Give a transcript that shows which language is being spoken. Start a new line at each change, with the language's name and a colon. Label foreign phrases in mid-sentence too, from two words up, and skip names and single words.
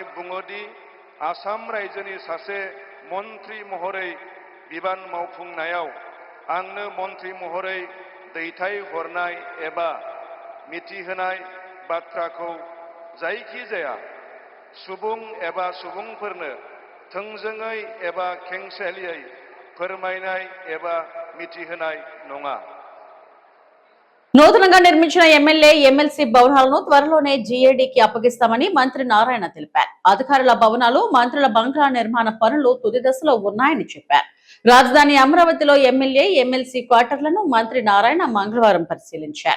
Bodo: बुङोदि आसाम रायजोनि सासे मन्त्रि महरै बिबान मावफुंनायाव आंनो मन्त्रि महरै दैथाय हरनाय एबा मिथिहोनाय बाथ्राखौ जायखिजाया सुबुं एबा सुबुंफोरनो थोंजोङै एबा खेंसालियै फोरमायनाय एबा मिथिहोनाय नङा।
Telugu: నూతనంగా నిర్మించిన
English: MLA MLC
Telugu: భవనాలను త్వరలోనే జీఏడీకి అప్పగిస్తామని మంత్రి నారాయణ తెలిపారు. అధికారుల భవనాలు, మంత్రుల బంగ్లా నిర్మాణ పనులు తుది దశలో ఉన్నాయని చెప్పారు. రాజధాని అమరావతిలో
English: MLA MLC
Telugu: క్వార్టర్లను మంత్రి నారాయణ మంగళవారం పరిశీలించారు.